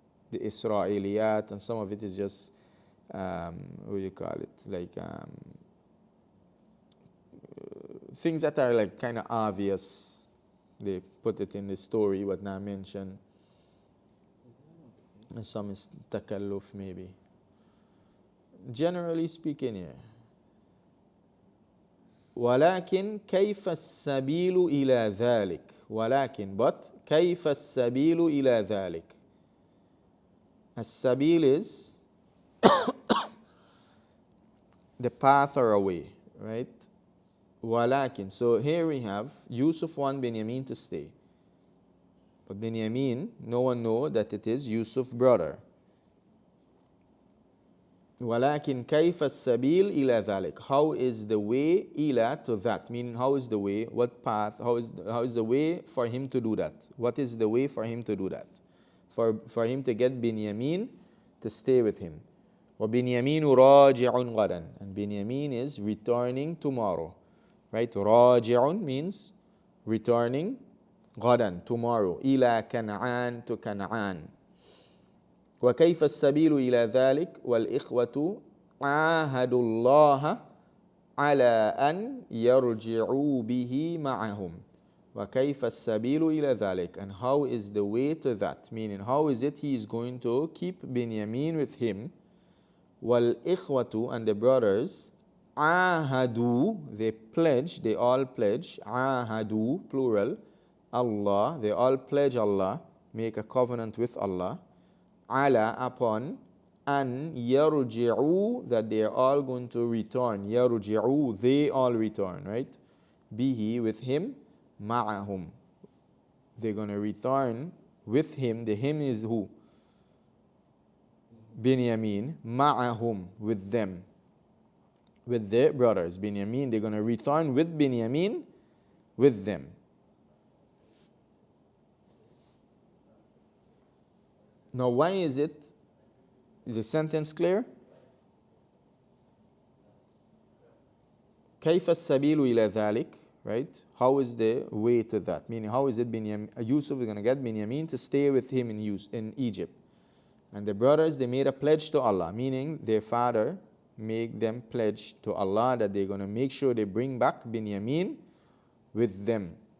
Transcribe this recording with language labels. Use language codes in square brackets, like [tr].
[en] the Israeliyat, and some of it is just, what do you call it, like things that are like kind of obvious. They put it in the story, but not mentioned. And some is takalluf maybe. Generally speaking, yeah. [ar] ولكن كيف السبيل إلى ذلك ولكن [en] but [ar] كيف السبيل إلى ذلك. [en] السبيل is the path or a way, right? [ar] ولكن, [en] so here we have Yusuf want Benjamin to stay, but Benjamin, no one know that it is Yusuf's brother. [ar] ولكن كيف السبيل إلى ذلك, [en] how is the way [ar] إلى [en] to that, meaning how is the way, what path, how is the way for him to do that, what is the way for him to do that, for him to get Benjamin to stay with him. [ar] وبنيامين راجع غدا, [en] and Benjamin is returning tomorrow, right? [ar] راجع [en] means returning, [ar] غدا [en] tomorrow, [ar] إلى كنعان [en] to [ar] كنعان. وكيف السبيل إلى ذلك والإخوة عاهدوا الله على أن يرجعوا به معهم. وكيف السبيل إلى ذلك, [en] and how is the way to that, meaning how is it he is going to keep Benjamin with him. [ar] والإخوة, [en] and the brothers, [ar] عاهدوا, [en] they pledge, they all pledge, عاهدوا plural, Allah, they all pledge Allah, make a covenant with Allah, ala upon, an yarji'u, that they are all going to return, yarji'u, they all return, right? Bihi, with him, ma'ahum, they're going to return with him. The him is who? Binyamin, ma'ahum, with them, with their brothers. Binyamin, they're going to return with Binyamin, with them. Now, why is it? Is the sentence clear? [ar] كيف السبيل إلى ذلك, right? [en] How is the way to that? Meaning, how is it Yusuf is going to get Benjamin to stay with him in Egypt? And the brothers, they made a pledge to Allah, meaning their father made them pledge to Allah that they're going to make sure they bring back Benjamin with them.